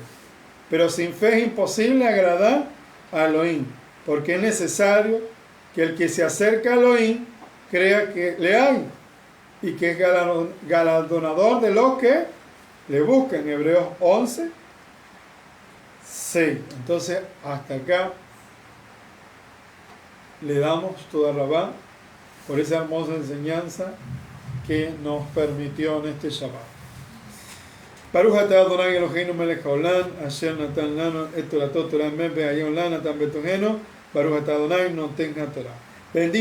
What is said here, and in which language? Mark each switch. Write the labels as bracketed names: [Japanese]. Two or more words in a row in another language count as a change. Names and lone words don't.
[Spanish] Pero sin fe es imposible agradar a Elohim, porque es necesario que el que se acerca a Elohim crea que le hay y que es galardonador de los que le buscan. Hebreos 11, 6. Entonces, hasta acá le damos [Hebrew] תודה רבה [Spanish] por esa hermosa enseñanza que nos permitió en este Shabbat. [Hebrew] ברוך אתה אדוני אלוהינו מלך העולם, אשר נתן לנו את תורתות תורה אמת והיון לנה תם בתוכנו, ברוך אתה אדוני נותן התורה. [Spanish] Bendito